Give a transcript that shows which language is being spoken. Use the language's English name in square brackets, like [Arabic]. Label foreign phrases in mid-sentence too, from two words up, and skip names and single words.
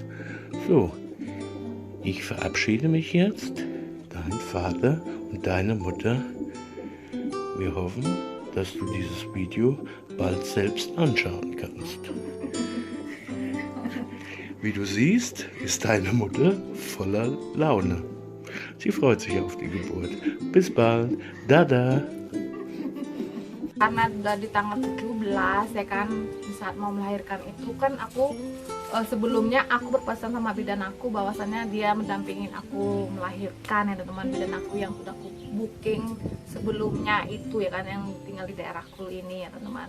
[German] So, ich verabschiede mich jetzt, dein Vater und deine Mutter. Wir hoffen, dass du dieses Video bald selbst anschauen kannst. Wie du siehst, ist deine Mutter voller Laune. Sie freut sich auf die Geburt. Bis bald. [Indonesian] Dadah. Karena udah di tanggal 17 ya kan, di saat mau melahirkan itu kan aku sebelumnya aku berpesan sama bidan aku bahwasannya dia mendampingin aku melahirkan ya teman, bidan aku yang sudah aku booking sebelumnya itu ya kan, yang tinggal di daerahku ini ya teman.